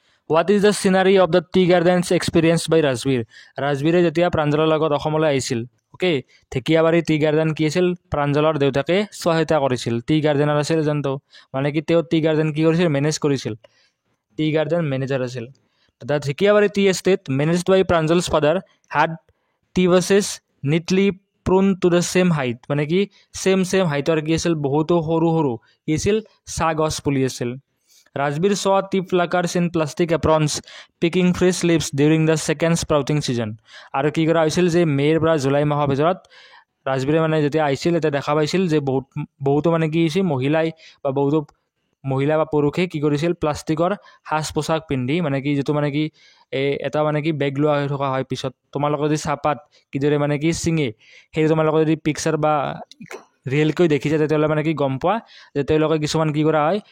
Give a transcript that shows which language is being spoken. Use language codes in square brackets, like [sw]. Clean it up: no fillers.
[en] What is the scenery of the tea gardens experience by Rajbir? [as] ৰাজবীৰে যেতিয়া প্ৰাঞ্জলৰ লগত অসমলৈ আহিছিল, অ'কে, ঢেকীয়াবাৰী টি গাৰ্ডেন কি আছিল? প্ৰাঞ্জলৰ দেউতাকে চোৱা চিতা কৰিছিল। টি গাৰ্ডেনাৰ আছিল এজনটো, মানে কি তেওঁ টি গাৰ্ডেন কি কৰিছিল? মেনেজ কৰিছিল, টি গাৰ্ডেন মেনেজাৰ আছিল। [en] The Dhikiyabari tea estate, managed by Pranjal's father, had tea buses neatly pruned to the same height. [as] মানে কি same হাইটৰ কি আছিল? বহুতো সৰু সৰু কি আছিল? চাহ গছ পুলি আছিল। [en] Rajbir saw tea pluckers in plastic aprons picking fresh leaves during the second sprouting season. [as] আৰু কি কৰা হৈছিল? যে মে'ৰ পৰা জুলাই মাহৰ ভিতৰত ৰাজবীৰে মানে যেতিয়া আহিছিল তেতিয়া দেখা পাইছিল যে বহুতো মানে কি হৈছে? মহিলাই বা বহুতো মহিলা বা পুৰুষে কি কৰিছিল? প্লাষ্টিকৰ সাজ পোছাক পিন্ধি, মানে কি যিটো মানে কি এটা মানে কি বেগ লোৱা হৈ থকা হয় পিছত, তোমালোকে যদি চাহপাত কিদৰে মানে কি ছিঙে, সেইটো তোমালোকে যদি পিকচাৰ বা ৰিয়েলকৈ দেখিছে তেতিয়াহ'লে মানে কি গম পোৱা যে তেওঁলোকে কিছুমান কি কৰা হয়?